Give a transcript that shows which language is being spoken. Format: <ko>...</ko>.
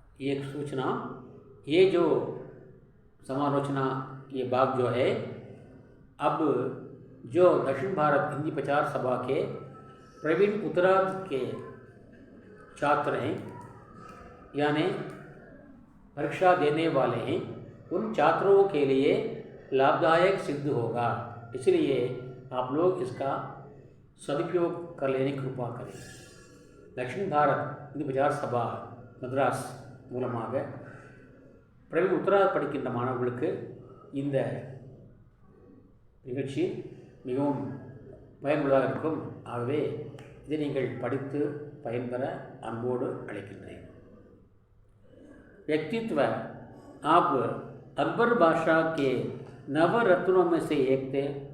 <hi>एक सूचना, ये जो समालोचना, ये भाग जो है, अब जो दक्षिण भारत हिंदी प्रचार सभा के प्रवीण उत्तरार्ध के छात्र हैं, यानी परीक्षा देने वाले हैं, उन छात्रों के लिए लाभदायक सिद्ध होगा. इसलिए आप लोग इसका सदुपयोग कर लेने की कृपा करें.</hi> <ta>दक्षिण भारत हिंदी प्रचार சபா மദ്രാஸ் மூலமாக பிரவீன் உத்தரார்த் படிக்கின்ற மாணவர்களுக்கு இந்த நிகழ்ச்சி மிகவும் பயனுள்ளதாக இருக்கும். ஆகவே இதை நீங்கள் படித்து பயன்பெற அன்போடு அழைக்கின்றேன்.</ta> <hi>व्यक्तित्व. आप अकबर बादशाह के नवरत्नों में से एक थे.</hi>